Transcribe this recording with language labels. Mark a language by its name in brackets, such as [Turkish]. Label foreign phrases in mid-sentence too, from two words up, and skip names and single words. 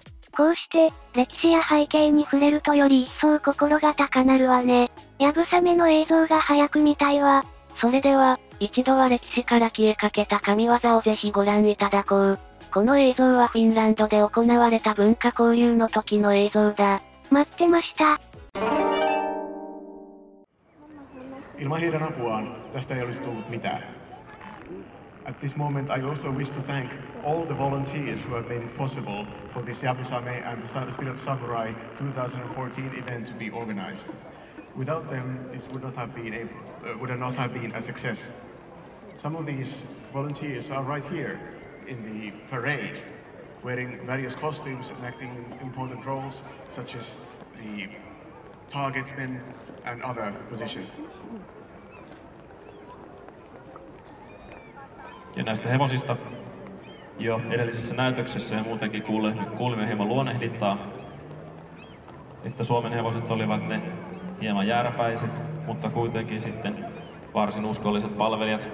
[Japanese] こうして、歴史や背景に触れるとより一層心が高鳴るわね。ヤブサメの映像が早く見たいわ。それでは、 一度は歴史から消えかけた神業をぜひご覧いただこう。この映像はフィンランドで行われた文化交流の時の映像だ。待ってました。 [Finnish] Ilman heidän apuaan tästä ei olisi tullut mitään. [English] At this moment, I also wish to thank all the volunteers who have made it possible for this Yabusame and the Spirit of Samurai 2014 event to be organized. Without them, this would not have been a success. Some of these volunteers are right here in the parade, wearing various costumes and acting important roles, such as the target men and other positions. [Finnish] Ja näistä hevosista jo edellisessä näytöksessä ja muutenkin kuulimme hieman luonnehdintaa, että Suomen hevoset olivat ne hieman jääräpäiset, mutta kuitenkin sitten varsin uskolliset palvelijat.